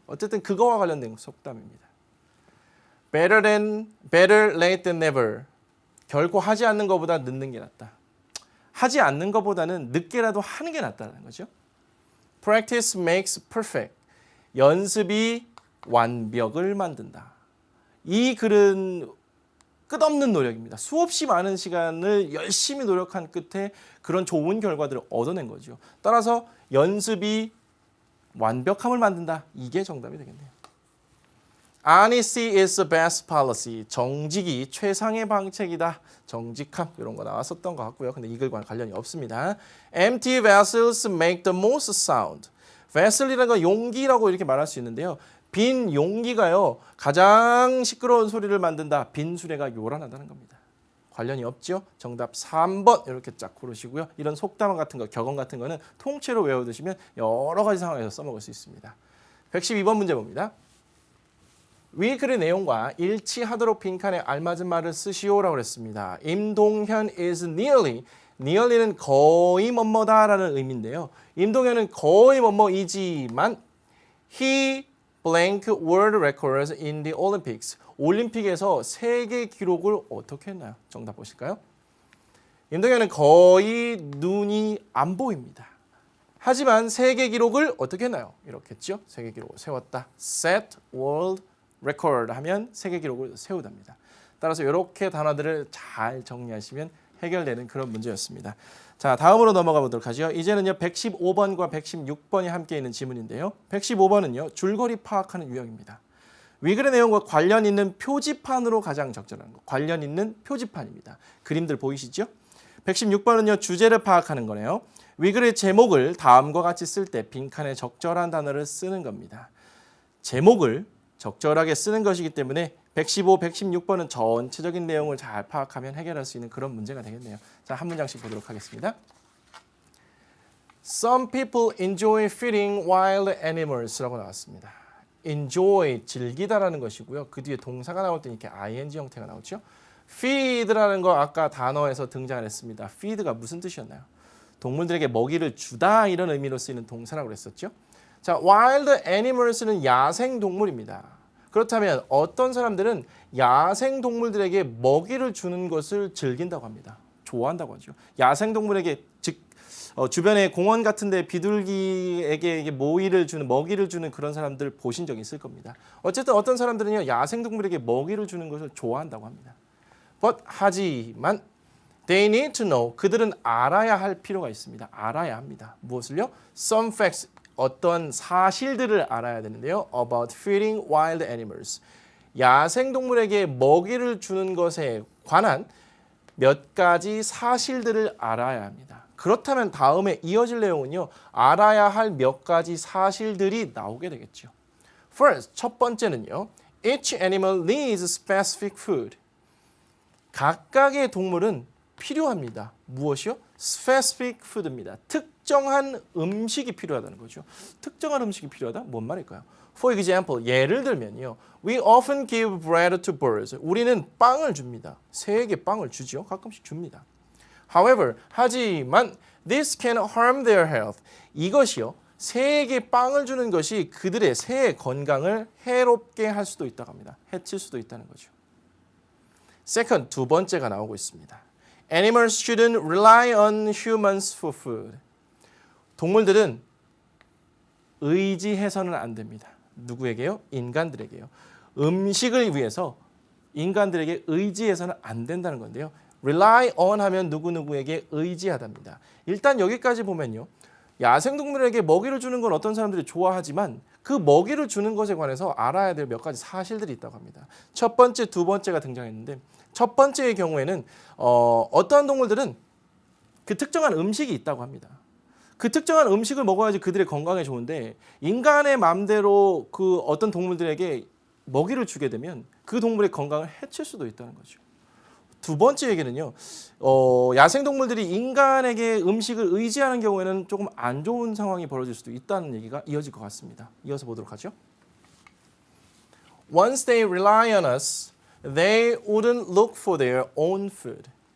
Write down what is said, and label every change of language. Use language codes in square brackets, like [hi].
[ko] 어쨌든 그거와 관련된 속담입니다. [en] better late than never. [ko] 결코 하지 않는 것보다 늦는 게 낫다. 하지 않는 것보다는 늦게라도 하는 게 낫다는 거죠. [en] Practice makes perfect. [ko] 연습이 완벽을 만든다. 이 글은 끝없는 노력입니다. 수없이 많은 시간을 열심히 노력한 끝에 그런 좋은 결과들을 얻어낸 거죠. 따라서 연습이 완벽함을 만든다. 이게 정답이 되겠네요. [en] Honesty is the best policy. [ko] 정직이 최상의 방책이다. 정직함 이런 거 나왔었던 것 같고요. 근데 이 글과는 관련이 없습니다. [en] Empty vessels make the most sound. [ko] vessel이라는 건 용기라고 이렇게 말할 수 있는데요. 빈 용기가요. 가장 시끄러운 소리를 만든다. 빈 수레가 요란하다는 겁니다. 관련이 없죠. 정답 3번 이렇게 쫙 고르시고요. 이런 속담 같은 거, 격언 같은 거는 통째로 외워두시면 여러 가지 상황에서 써먹을 수 있습니다. 112번 문제 봅니다. 위 글의 내용과 일치하도록 빈칸에 알맞은 말을 쓰시오라고 했습니다. 임동현 is nearly는 거의 뭐뭐다라는 의미인데요. 임동현은 거의 뭐뭐이지만 [en] he blank world records in the Olympics. [ko] 올림픽에서 세계 기록을 어떻게 했나요? 정답 보실까요? 임동현은 거의 눈이 안 보입니다. 하지만 세계 기록을 어떻게 했나요? 이렇게 했죠. 세계 기록을 세웠다. [en] set world record [ko] 하면 세계 기록을 세우답니다. 따라서 이렇게 단어들을 잘 정리하시면 해결되는 그런 문제였습니다. 자, 다음으로 넘어가 보도록 하죠. 이제는요 115번과 116번이 함께 있는 지문인데요. 115번은요 줄거리 파악하는 유형입니다. 위글의 내용과 관련 있는 표지판으로 가장 적절한 거. 관련 있는 표지판입니다. 그림들 보이시죠? 116번은요 주제를 파악하는 거네요. 위글의 제목을 다음과 같이 쓸 때 빈칸에 적절한 단어를 쓰는 겁니다. 제목을 적절하게 쓰는 것이기 때문에 115, 116번은 전체적인 내용을 잘 파악하면 해결할 수 있는 그런 문제가 되겠네요. 자, 한 문장씩 보도록 하겠습니다. [en] Some people enjoy feeding wild animals [ko] 라고 나왔습니다. enjoy, 즐기다라는 것이고요. 그 뒤에 동사가 나올 때 이렇게 ing 형태가 나오죠. feed라는 거 아까 단어에서 등장을 했습니다. feed가 무슨 뜻이었나요? 동물들에게 먹이를 주다 이런 의미로 쓰이는 동사라고 그랬었죠. 자, wild animals는 야생 동물입니다. 그렇다면 어떤 사람들은 야생 동물들에게 먹이를 주는 것을 즐긴다고 합니다. 좋아한다고 하죠. 야생 동물에게 즉 주변에 공원 같은 데 비둘기에게 먹이를 주는 그런 사람들 보신 적 있을 겁니다. 어쨌든 어떤 사람들은요. 야생 동물에게 먹이를 주는 것을 좋아한다고 합니다. 하지만 [en] they need to know. [ko] 그들은 알아야 할 필요가 있습니다. 알아야 합니다. 무엇을요? [en] Some facts. [ko] 어떤 사실들을 알아야 되는데요. [en] About feeding wild animals. [ko] 야생 동물에게 먹이를 주는 것에 관한 몇 가지 사실들을 알아야 합니다. 그렇다면 다음에 이어질 내용은요. 알아야 할 몇 가지 사실들이 나오게 되겠죠. [en] First, [ko] 첫 번째는요. [en] Each animal needs specific food. [ko] 각각의 동물은 필요합니다. 무엇이요? [en] Specific food입니다. [ko] 특정한 음식이 필요하다는 거죠. 특정한 음식이 필요하다? 뭔 말일까요? [en] For example, [ko] 예를 들면요. [en] We often give bread to birds. [ko] 우리는 빵을 줍니다. 새에게 빵을 주죠. 가끔씩 줍니다. [en] However, [ko] 하지만 [en] this can harm their health. [ko] 이것이요. 새에게 빵을 주는 것이 그들의 새의 건강을 해롭게 할 수도 있다고 합니다. 해칠 수도 있다는 거죠. [en] Second, [ko] 두 번째가 나오고 있습니다. [en] Animals shouldn't rely on humans for food. [ko] 동물들은 의지해서는 안 됩니다. 누구에게요? 인간들에게요. 음식을 위해서 인간들에게 의지해서는 안 된다는 건데요. rely on 하면 누구누구에게 의지하답니다. 일단 여기까지 보면요. 야생동물에게 먹이를 주는 건 어떤 사람들이 좋아하지만 그 먹이를 주는 것에 관해서 알아야 될 몇 가지 사실들이 있다고 합니다. 첫 번째, 두 번째가 등장했는데 첫 번째의 경우에는 어떠한 동물들은 그 특정한 음식이 있다고 합니다. 그 특정한 음식을 먹어야지 그들의 건강에 좋은데 인간의 마음대로 그 어떤 동물들에게 먹이를 주게 되면 그 동물의 건강을 해칠 수도 있다는 거죠. 두 번째 얘기는요. 야생동물들이 인간에게 음식을 의지하는 경우에는 조금 안 좋은 상황이 벌어질 수도 있다는 얘기가 이어질 것 같습니다. 이어서 보도록 하죠. [en] Once they rely on us, they wouldn't look for their own food.